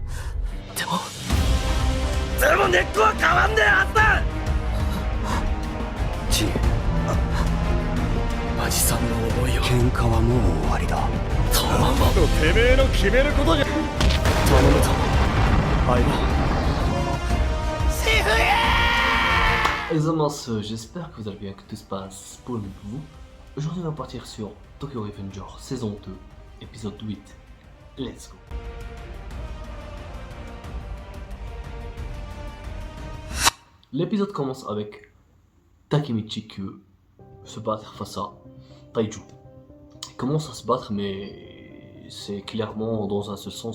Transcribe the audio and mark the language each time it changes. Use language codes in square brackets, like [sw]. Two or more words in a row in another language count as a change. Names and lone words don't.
[ja] でも根っこは変わんねえはずだ。ジン、マジさんの思いを。喧嘩はもう終わりだ。トーマンはてめえの決めることじゃ。頼むぞ相棒。 [fr] Les amas, j'espère que vous allez bien, que tout se passe pour le mieux pour vous. Aujourd'hui, on va partir sur Tokyo Revenger saison 2, épisode 8. [en] Let's go. [fr] L'épisode commence avec Takemichi qui veut se battre face à Taiju. Il commence à se battre, mais c'est clairement dans un seul sens.